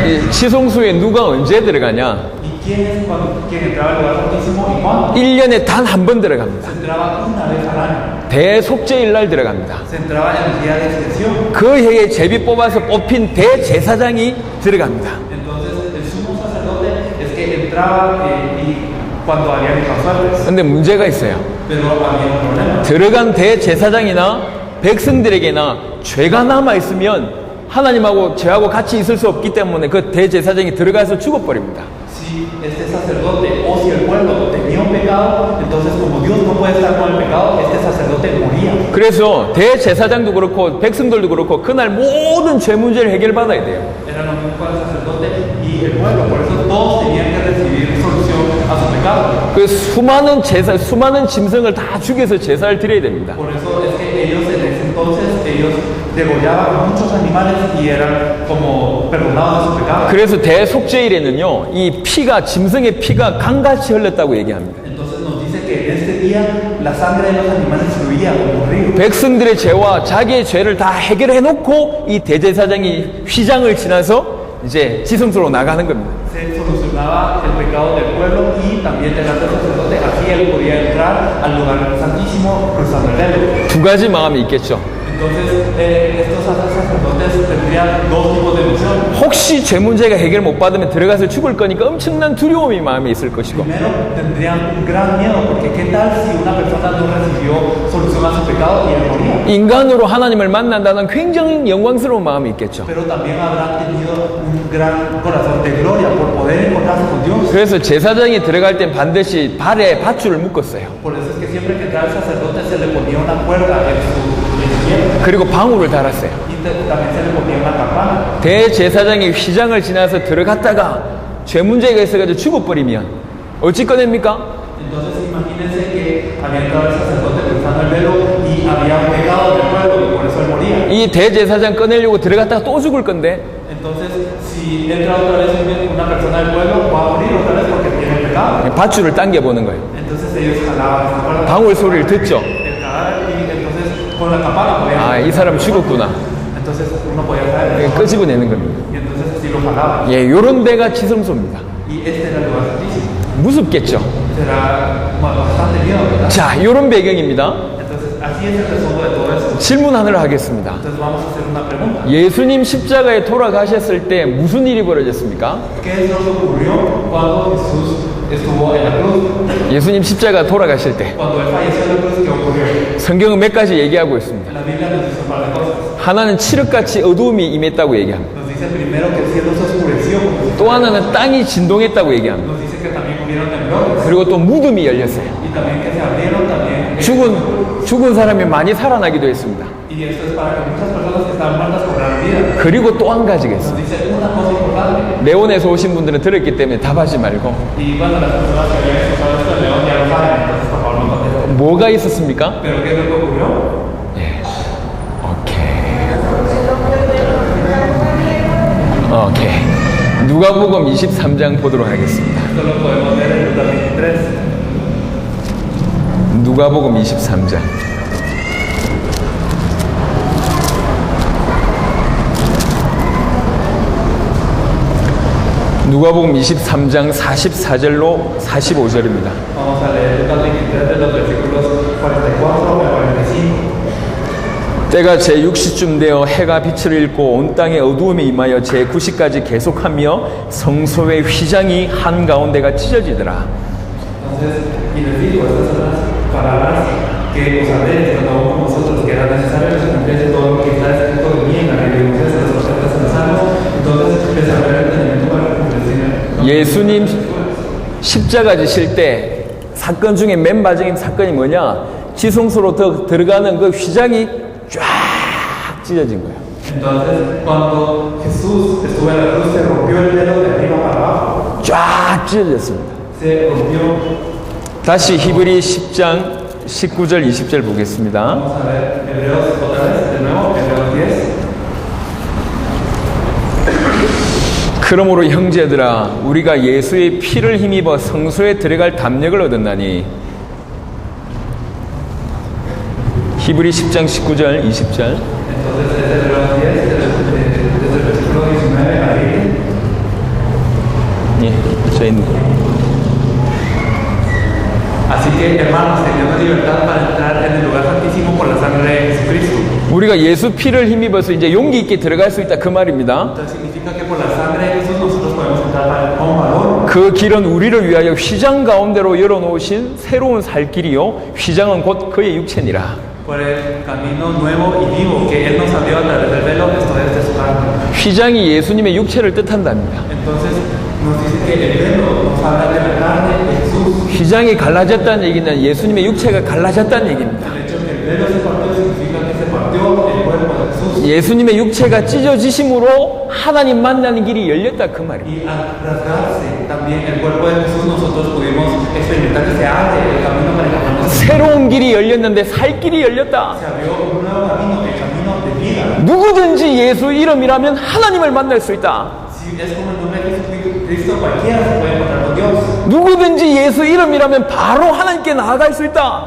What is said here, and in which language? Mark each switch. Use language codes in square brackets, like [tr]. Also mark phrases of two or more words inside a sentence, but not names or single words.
[ko] 이 지성소에 누가 언제 들어가냐? [es] ¿Y quién es quien entraba al lugar santísimo y cuándo? [ko] 1년에 단 한 번 들어갑니다. [es] Se entraba una vez al año. [ko] 대속죄일 날 들어갑니다. [es] Se entraba en el día de expiación. [ko] 그 해에 제비 뽑아서 뽑힌 대제사장이 들어갑니다. [es] Entonces el sumo sacerdote es que entraba y cuando había pasajes. [ko] 근데 문제가 있어요. [es] Pero había un problema. [ko] 들어간 대제사장이나 백성들에게나 죄가 남아 있으면 하나님하고 죄하고 같이 있을 수 없기 때문에 그 대제사장이 들어가서 죽어버립니다. [es] Si este sacerdote o si el pueblo tenía un pecado, entonces como Dios no puede estar con el pecado, este sacerdote moría. [ko] 그래서 대제사장도 그렇고 백성들도 그렇고 그날 모든 죄 문제를 해결받아야 돼요. [es] Era lo mismo para el sacerdote y el pueblo, por eso todos tenían que recibir solución a su pecado. [ko] 그 수많은 짐승을 다 죽여서 제사를 드려야 됩니다. [es] Por eso es que ellos en ese entonces, ellos degollaban muchos animales y eran como perdonados de su pecado. [ko] 그래서 대속죄일에는요, 이 피가, 짐승의 피가 강같이 흘렀다고 얘기합니다. [es] Entonces nos dice que en este día la sangre de los animales fluía como un río. [ko] 백성들의 죄와 자기의 죄를 다 해결해 놓고 이 대제사장이 휘장을 지나서 이제 지성소로 나가는 겁니다. [es] Se solucionaba el pecado del pueblo y también del alto sacerdote, así él podía entrar al lugar santísimo cruzando el velo. [ko] 두 가지 마음이 있겠죠. [es] Entonces estos sacerdotes tendrían dos tipos de emociones. [ko] 혹시 죄 문제가 해결 못 받으면 들어가서 죽을 거니까 엄청난 두려움이 마음에 있을 것이고, [es] Primero tendrían un gran miedo porque qué tal si una persona no recibió solución a su pecado y él moría. [ko] 인간으로 하나님을 만난다는 굉장히 영광스러운 마음이 있겠죠. [es] Pero también habrán tenido un gran corazón de gloria por poder encontrarse con Dios. [ko] 그래서 제사장이 들어갈 땐 반드시 발에 밧줄을 묶었어요. [es] Por eso es que siempre que entraba el sacerdote se le ponía una cuerda en su pie [ko] 그리고 방울을 달았어요. [es] y también se le ponía una campana. [ko] 대제사장이 휘장을 지나서 들어갔다가 죄 문제가 있어가지고 죽어버리면 어찌 꺼냅니까? [es] Entonces imagínense que había entrado el sacerdote cruzando el velo y había un pecado del pueblo y por eso él moría. [ko] 이 대제사장 꺼내려고 들어갔다가 또 죽을 건데 [es] Entonces si entra otra vez una persona del pueblo va a morir otra vez porque tiene pecado. [ko] 밧줄을 당겨보는 거예요. [es] Entonces ellos jalaban esa cuerda. [ko] 방울 소리를 듣죠. [es] El cadáver y entonces con la campana podían. [ko] 아, 이 사람 죽었구나. [es] Entonces uno podía caer. [ko] 끄집어내는 겁니다. [es] Y entonces así lo jalaban. [ko] 예, 요런 데가 지성소입니다. [es] Y este era el lugar santísimo. [ko] 무섭겠죠. [es] Será bastante miedo, ¿verdad? [ko] 자, 요런 배경입니다. [es] Entonces así es el resumen de todo eso. [ko] 질문 하나를 하겠습니다. [es] Entonces vamos a hacer una pregunta. [ko] 예수님 십자가에 돌아가셨을 때 무슨 일이 벌어졌습니까? [es] ¿Qué nos ocurrió cuando Jesús estuvo en la cruz? [ko] 예수님 십자가 돌아가실 때 [es] Cuando Él falleció en la cruz, ¿qué ocurrió? [ko] 성경은 몇 가지 얘기하고 있습니다. [es] La Biblia nos dice un par de cosas. [ko] 하나는 칠흑같이 어두움이 임했다고 얘기합니다. [es] Nos dice primero que el cielo se oscureció. [ko] 또 하나는 땅이 진동했다고 얘기합니다. [es] Nos dice que también hubieron temblores. [ko] 그리고 또 무덤이 열렸어요. [es] Y también que se abrieron también. [ko] 죽은 사람이 많이 살아나기도 했습니다. [es] Y esto es para que muchas personas que estaban muertas cobraran vida. [ko] 그리고 또 한 가지가 있어요. [es] Nos dice una cosa importante. [ko] 레온에서 오신 분들은 들었기 때문에 답하지 말고 [es] Y bueno, las personas que habían escuchado esto de León ya lo saben, entonces por favor no contesten. [ko] 뭐가 있었습니까? [es] Pero ¿qué es lo que ocurrió? [ko] 오케이. 누가복음 23장 보도록 하겠습니다. [es] Esto lo podemos ver en Lucas 23. [ko] 누가복음 23장. 누가복음 23장 44절로 45절입니다. [es] Vamos a leer Lucas 23 de los versículos 44 al 45. [ko] 때가 제60쯤 되어 해가 빛을 잃고 온 땅에 어두움이 임하여 제90까지 계속하며 성소의 휘장이 한가운데가 찢어지더라. [es] Entonces, y les digo estas son las palabras que os hablé, tanto aún como vosotros, que era necesario que se cumpliese todo lo que está escrito de mí en la ley de Moisés, en los profetas, en los salmos. Entonces, les hablé el entendimiento para cumplirse. [ko] 예수님 십자가 지실 때 사건 중에 맨 마지막 사건이 뭐냐? 지성소로 들어가는 그 휘장이 쫙 찢어진 거예요. [es] Entonces, cuando Jesús estuvo en la cruz, se rompió el velo de arriba para abajo. [ko] 쫙 찢어졌습니다. [es] Se rompió. [ko] 다시 히브리 10장 19절 20절 보겠습니다. [es] Vamos a ver Hebreos otra vez, de nuevo, Hebreos 10. [ko] 그러므로 형제들아 우리가 예수의 피를 힘입어 성소에 들어갈 담력을 얻었나니 히브리 10장 19절 20절 [es] Entonces, desde Hebreos 10, desde el versículo 19 al 20. [ko] 예, 저희는 [es] Así que, hermanos, tenemos libertad para entrar en el lugar santísimo por la sangre de Jesucristo. [ko] 우리가 예수 피를 힘입어서 이제 용기 있게 들어갈 수 있다 그 말입니다. [es] Entonces significa que por la sangre de Jesús nosotros podemos entrar con valor. [ko] 그 길은 우리를 위하여 휘장 가운데로 열어놓으신 새로운 살 길이요 휘장은 곧 그의 육체니라. [es] Por el camino nuevo y vivo que Él nos abrió a través del velo, esto es de su carne. [ko] 휘장이 예수님의 육체를 뜻한답니다. [es] Entonces nos dice que el velo nos habla de la carne de Jesús. [ko] 휘장이 갈라졌다는 얘기는 예수님의 육체가 갈라졌다는 얘기입니다. [es] El hecho de que el velo se partió significa que se partió el cuerpo de Jesús. [ko] 예수님의 육체가 찢어지심으로 하나님 만나는 길이 열렸다 그 말입니다. [es] Y al rasgarse también el cuerpo de Jesús, nosotros pudimos experimentar que se abre el camino para encontrarnos. [ko] 새로운 길이 열렸는데 살 길이 열렸다. [es] Se abrió un nuevo camino, el camino de vida. [ko] 누구든지 예수 이름이라면 하나님을 만날 수 있다. [es] Si es como el nombre de Jesucristo, cualquiera se puede encontrar con Dios. [ko] 누구든지 예수 이름이라면 바로 하나님께 나아갈 수 있다.